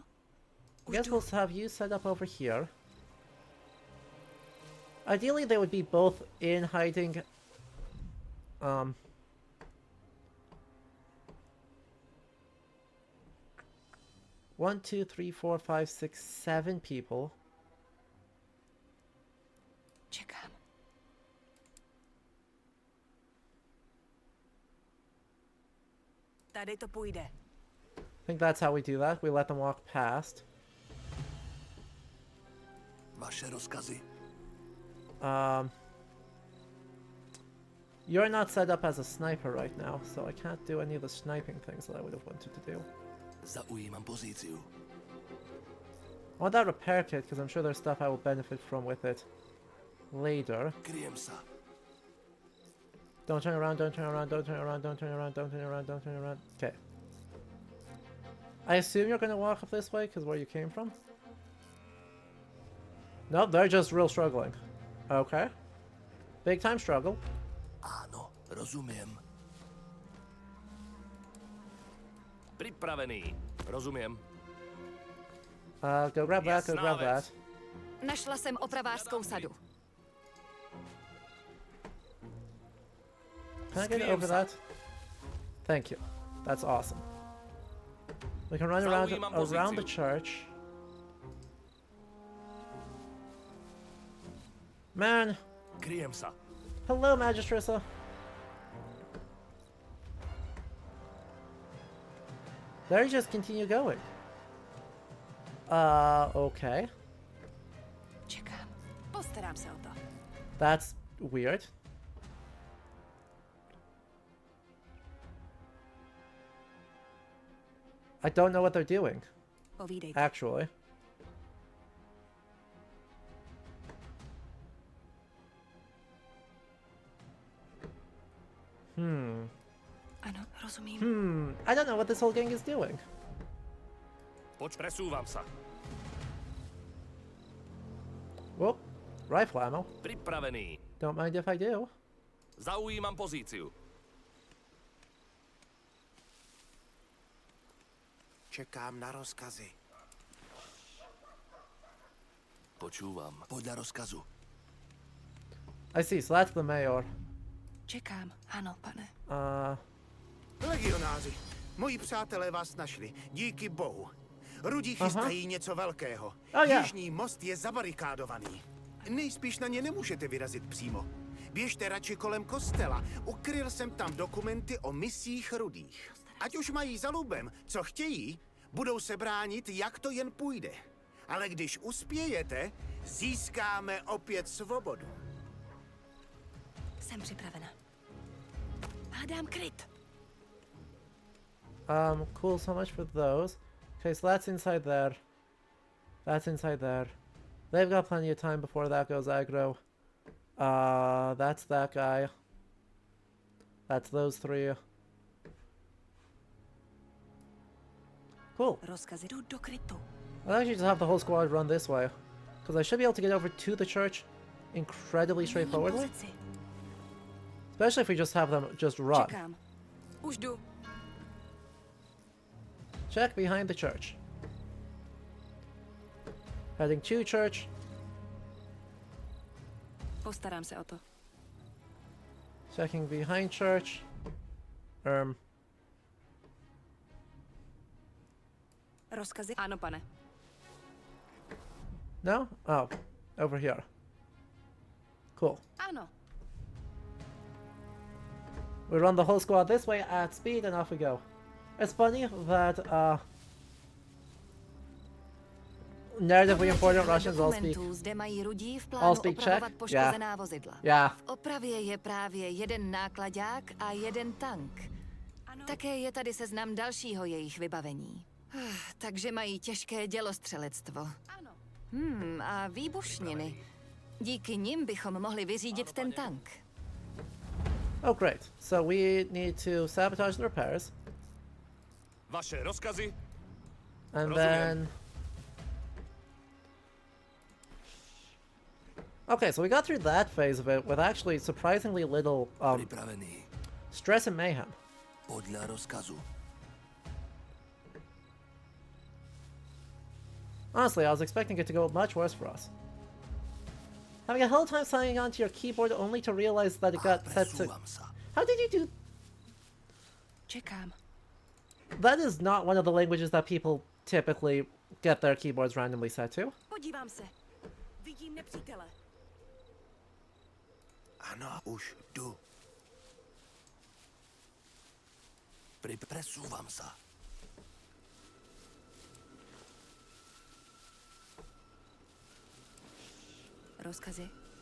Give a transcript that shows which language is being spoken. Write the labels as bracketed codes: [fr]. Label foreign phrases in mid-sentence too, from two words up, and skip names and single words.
[en] I guess we'll have you set up over here. Ideally, they would be both in hiding. One, two, three, four, five, six, 7 people. [cs] Čekám. Tady to půjde. [en] I think that's how we do that. We let them walk past. [cs] Vaše rozkazy. [en] You're not set up as a sniper right now, so I can't do any of the sniping things that I would have wanted to do. [sk] Zaujímam pozíciu. [en] I want that repair kit because I'm sure there's stuff I will benefit from with it later. [sk] Kryjem sa. [en] Don't turn around, don't turn around, don't turn around, don't turn around, don't turn around, don't turn around. Okay. I assume you're going to walk up this way because where you came from? No, they're just real struggling. Okay. Big time struggle. [sk] Áno, rozumiem. Pripravený. Rozumiem. [en] Go grab that, go [sk] Jasná [en] grab [sk] vec. [en] that. [cs] Našla jsem opravářskou sadu. [en] Can I get [cs] Skryjem [en] over [cs] se. [en] that? Thank you. That's awesome. We can run around [sk] Zaujímam [en] around the [sk] pozíciu. [en] church. Man, [sk] Kryjem sa. [en] hello, Magistressa. There you just continue going. Okay. [cs] Čekám. Postarám se o to. [en] That's weird. I don't know what they're doing, [cs] Povídejte. [en] actually. [cs] Ano, rozumím. [en] I don't know what this whole gang is doing. [sk] Presúvam sa. [en] Whoop. Rifle ammo. [sk] Pripravený. [en] Don't mind if I do. [sk] Zaujímam pozíciu. [cs] Čekám na rozkazy. [sk] Počúvam. Podľa rozkazu. [en] I see, so that's the mayor. [cs] Čekám. Ano, pane. Legionáři, moji přátelé vás našli. Díky bohu. Rudí chystají něco velkého. [en] yeah. [cs] Jižní most je zabarikádovaný. Nejspíš na ně nemůžete vyrazit přímo. Běžte radši kolem kostela. Ukryl jsem tam dokumenty o misích rudých. Ať už mají za lubem, co chtějí, budou se bránit, jak to jen půjde. Ale když uspějete, získáme opět svobodu. Jsem připravena. Hledám kryt. [en] Cool, so much for those. Okay, so that's inside there. That's inside there. They've got plenty of time before that goes aggro. That's that guy. That's those three. Cool. [cs] Rozkazy jdou do krytu. [en] I'll actually just have the whole squad run this way. Because I should be able to get over to the church incredibly [cs] Měním [en] straightforwardly. [cs] pozici. [en] Especially if we just have them just run. [cs] Čekám. Už jdu. [en] Check behind the church. Heading to church. [cs] Postarám se o to. [en] Checking behind church. [cs] Rozkazy? Ano, pane. [en] No? Oh, over here. Cool. [cs] Ano. [en] We run the whole squad this way at speed and off we go. It's funny that narratively important Russians all speak. [cs] Zde mají Rudí v [en] all [cs] plánu [en] speak [cs] opravovat [en] Czech? [cs] poškozená vozidla. [en] Yeah. [cs] V opravě je právě jeden náklaďák a jeden tank. Také je tady seznam dalšího jejich vybavení. Takže mají těžké dělostřelectvo. Ano. A výbušniny. Díky nim bychom mohli vyřídit ten tank. [en] Oh, great. So we need to sabotage the repairs. [cs] Vaše rozkazy? [en] And [sk] Rozumiem. [en] then... Okay, so we got through that phase of it with actually surprisingly little [sk] Pripravený. [en] stress and mayhem. [sk] Podľa rozkazu. [en] Honestly, I was expecting it to go much worse for us. Having a hell of a time signing onto your keyboard only to realize that it got set to... [sk] Presúvam sa. [en] How did you do... [cs] Čekám. [en] That is not one of the languages that people typically get their keyboards randomly set to. [cs] Podívám se. Vidím nepřítele. Ano, už jdu. [sk] Presúvam sa. [cs] Rozkazy?